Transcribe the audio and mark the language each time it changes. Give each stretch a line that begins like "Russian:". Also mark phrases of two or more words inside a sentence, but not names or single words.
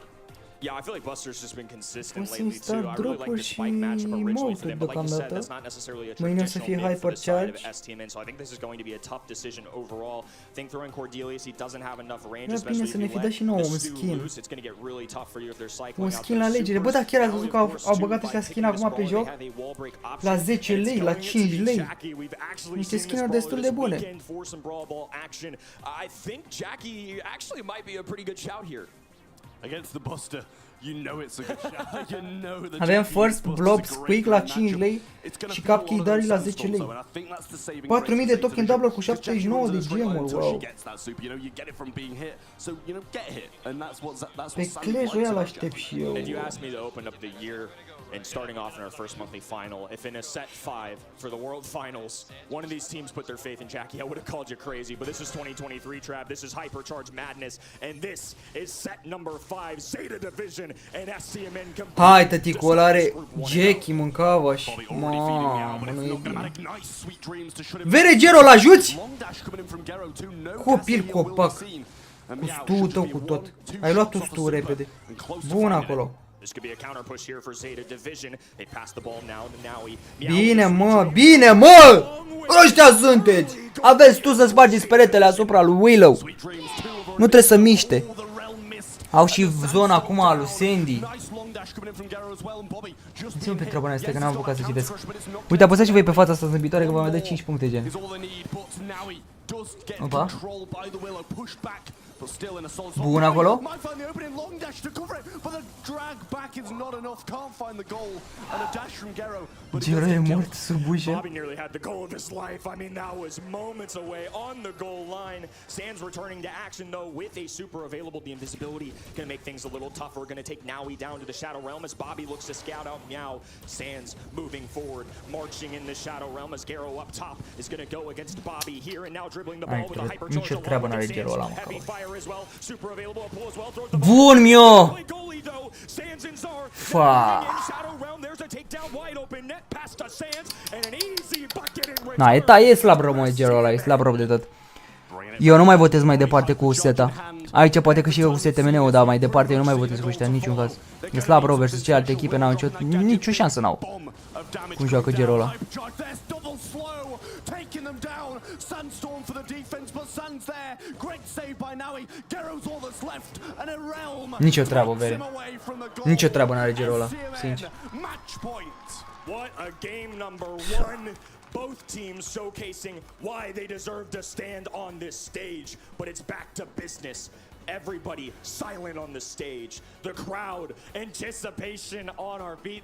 English: Yeah, I feel like Buster's just been consistent lately too. I really like the spike matchup originally for them, but like you said, that's not necessarily a traditional mid for the side of STMN, so I think this is going to be a tough decision overall. I think throwing Cordelius, he doesn't have enough range, especially if you let the Stu loose, it's going to get really tough for you if they're cycling out.
Romanian: Un skin la alegere. Bă, dar chiar ați văzut că au băgat ăștia skin acum pe joc? La 10 lei, la 5 lei. Niște skin-uri destul de bune.
English: I think Jackie actually might be a pretty good shout here. Against the Buster, you know it's a good shot. You know the
Romanian: Avem first blob squeak la 5 lei și cupcake Dari la 10 lei. 4000 de token double cu 79 de gemuri, wow. Pe Clash Royale aștept și eu.
English: And starting off in our first monthly final, if in a set 5 for the World Finals, one of these teams put their faith in Jackie, I would have called you crazy, but this is 2023, Trav. This is Hypercharge Madness, and this is set number 5, Zeta Division, and STMN.
Romanian: Hai, tăticul ăla are Jackie, mâncava-și. Mamă, nu e bine. Veregero, l-ajuți? Copil copac. Cu Stu-ul tău cu tot. Ai luat tu Stu repede. Bun acolo.
English: This could be a counter push here for Zeta Division. They pass the ball now to Nowie.
Romanian: Bine, mă, bine, mă! Ăștia sunteți! Aveți tu să spargeți peretele asupra lui Willow. Nu trebuie să miște. Au și zona acum a lui Sandy. Ține-mă pe treaba asta că n-am apucat să citesc. Uite, apăsați și voi pe fața asta zâmbitoare că vă mai dă 5 puncte, gen. Opa. Bun acolo. Gero e mort sub ușă.
English: Bobby nearly had the goal of his life. I mean, that was moments away on the goal line. Sands returning to action though with a super available. The invisibility gonna make things a little tougher. Gonna take Nowie down to the Shadow Realm as Bobby looks to scout out Meow. Sands moving forward, marching in the Shadow Realm as Gero up top is gonna go against Bobby here and now dribbling the ball with a hypercharge. Heavy fire as well. Super available. Pull as well. Throws the
Romanian: Bun, mio.
English: goalie though. Sands and Zar.
Romanian: Fa.
English: Shadow Realm. There's a takedown wide open net past to Sands and an easy bucket in return.
Romanian: Na, e slab rău, mă, Gero ăla, e slab rău de tot. Eu nu mai votez mai departe cu seta. Aici poate că și eu cu STMN-ul, dar mai departe eu nu mai votez cu ăștia în niciun caz. E slab rău versus celelalte echipe, n-au nicio șansă n-au. Cum joacă Gero ăla. Nicio treabă, vere. Nicio treabă n-are Gero ăla, sincer.
English: What a game number one. Both teams showcasing why they deserve to stand on this stage, but it's back to business. Everybody silent on the stage. The crowd, anticipation on our feet.